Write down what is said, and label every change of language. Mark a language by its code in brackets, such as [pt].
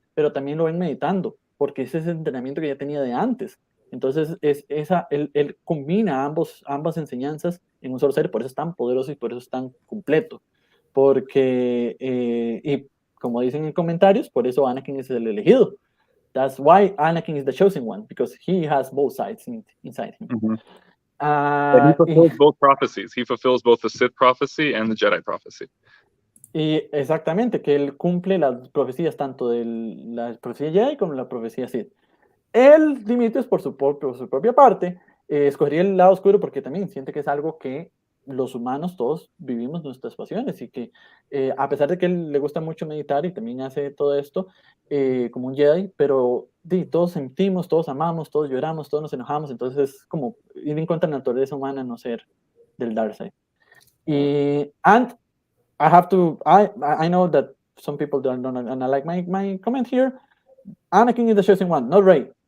[es] Pero también lo ven meditando, porque ese es el entrenamiento que ya tenía de antes. Entonces, él combina ambas enseñanzas en un solo ser, por eso es tan poderoso y por eso es tan completo. Porque, y como dicen en comentarios, por eso Anakin es el elegido. [en] That's why Anakin is the chosen one, because he has both sides inside him. Mm-hmm. And he fulfills both prophecies. He fulfills both the Sith prophecy and the Jedi prophecy. [es] Y exactamente, que él cumple las profecías tanto de la profecía Jedi como la profecía Sith. Él, Dmitrious, por su propia parte, escogería el lado oscuro porque también siente que es algo que los humanos todos vivimos nuestras pasiones y que a pesar de que él le gusta mucho meditar y también hace todo esto como un Jedi, pero todos sentimos, todos amamos, todos lloramos, todos nos enojamos, entonces es como ir en contra de la naturaleza humana, no ser del [en] dark side. And I know that some people don't like my comment here. Anakin is the chosen one, not Rey.